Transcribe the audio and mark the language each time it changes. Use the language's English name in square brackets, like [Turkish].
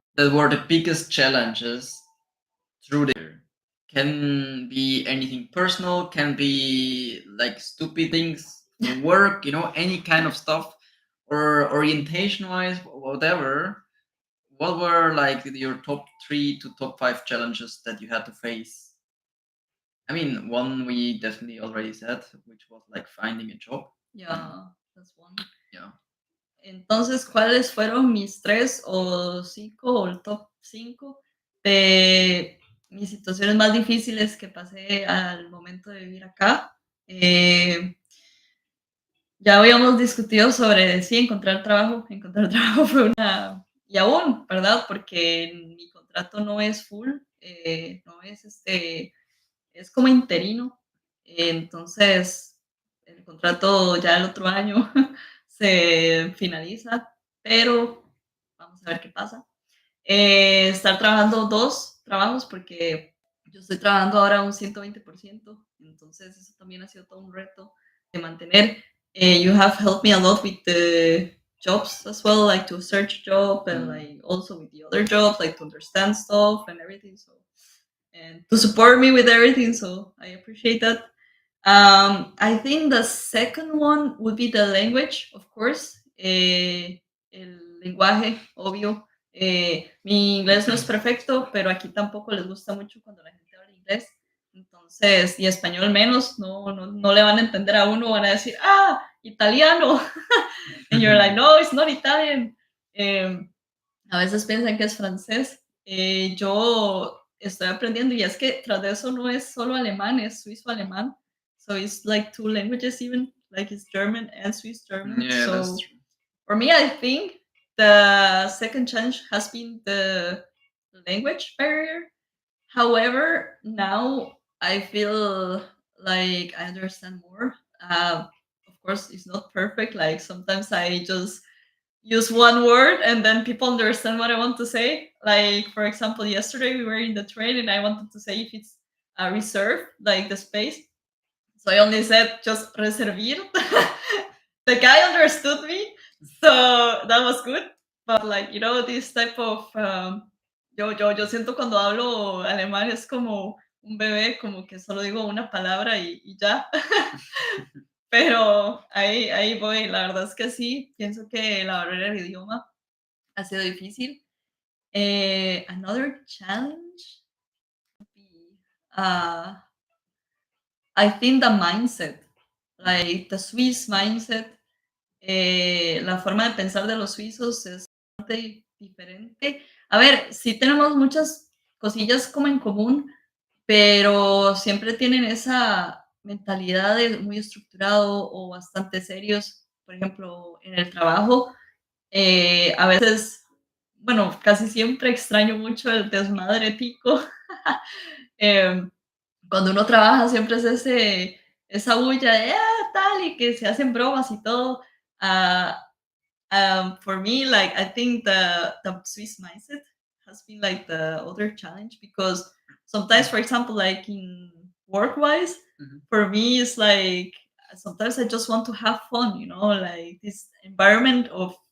[English] that were the biggest challenges through the year, can be anything personal, can be like stupid things for work, any kind of stuff, or orientation wise, whatever. What were like your top 3 to top 5 challenges that you had to face? I mean, one we definitely already said, which was like finding a job. Yeah, that's one. Yeah. [Spanish] Entonces, ¿cuáles fueron mis 3 o 5 o el top 5 de mis situaciones más difíciles que pasé al momento de vivir acá? Ya habíamos discutido sobre sí encontrar trabajo. Encontrar trabajo fue y aún, ¿verdad? Porque mi contrato no es full, no es es como interino. Entonces, el contrato ya el otro año se finaliza, pero vamos a ver qué pasa. Estar trabajando 2 trabajos, porque yo estoy trabajando ahora un 120%, entonces eso también ha sido todo un reto de mantener. [English] You have helped me a lot with the jobs as well, like to search job, and like also with the other jobs, like to understand stuff and everything. So, and to support me with everything. So I appreciate that. I think the second one would be the language, of course. [Spanish] El lenguaje, obvio. Mi inglés no es perfecto, pero aquí tampoco les gusta mucho cuando la gente habla inglés. Entonces, y español menos, no le van a entender a uno, van a decir, ah, italiano. [English] And you're like, no, it's not Italian. [Spanish] A veces piensan que es francés. Yo estoy aprendiendo, y es que tras de eso no es solo alemán, es suizo-alemán. [English] So it's like 2 languages even, like it's German and Swiss German. Yeah, that's So true. for me, I think the second challenge has been the language barrier. However, now I feel like I understand more. Of course, it's not perfect. Like sometimes I just use one word and then people understand what I want to say. Like, for example, yesterday we were in the train and I wanted to say if it's a reserve, like the space. So I only said just reservir. The guy understood me, so that was good. But like, this type of [Spanish] yo siento cuando hablo alemán es como un bebé, como que solo digo una palabra y ya. Pero ahí voy. La verdad es que sí, pienso que la barrera del idioma ha sido difícil. [English] Another challenge would be, I think the mindset, like the Swiss mindset. [Spanish] La forma de pensar de los suizos es bastante diferente. A ver, sí tenemos muchas cosillas como en común, pero siempre tienen esa mentalidad de muy estructurado o bastante serios. Por ejemplo, en el trabajo, a veces, bueno, casi siempre extraño mucho el desmadre tico. Em, Cuando uno trabaja siempre es esa bulla de tal, y que se hacen bromas y todo. [English] Ah, for me, like I think the Swiss mindset has been like the other challenge, because sometimes, for example, like in work wise, Mhm. for me it's like sometimes I just want to have fun, like this environment of